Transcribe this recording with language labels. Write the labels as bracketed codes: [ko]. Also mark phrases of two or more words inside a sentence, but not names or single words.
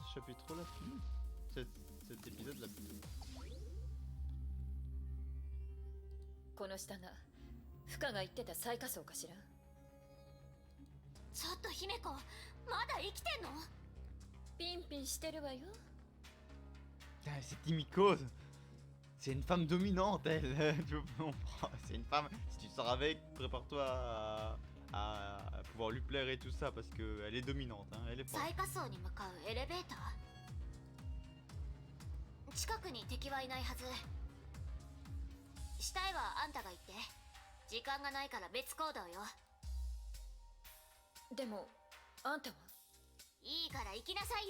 [fr] fait trop la fine. Cet épisode là plutôt. [ja] この下がフカが言ってた最下層かしら。ちょっと姫子、まだ生きてんの？ピンピンしてるわよ。 [fr] Ah, c'est Timiko. C'est une femme dominante, elle. C'est une femme. Si tu sors avec, prépare-toi à pouvoir lui plaire et tout ça parce que elle est dominante. Hein, elle est forte. [ja] 最下層に向かうエレベーター？近くに敵はいないはず。死体はあんたが言って。時間がないから別行動よ。でもあんたは？いいから行きなさいよ。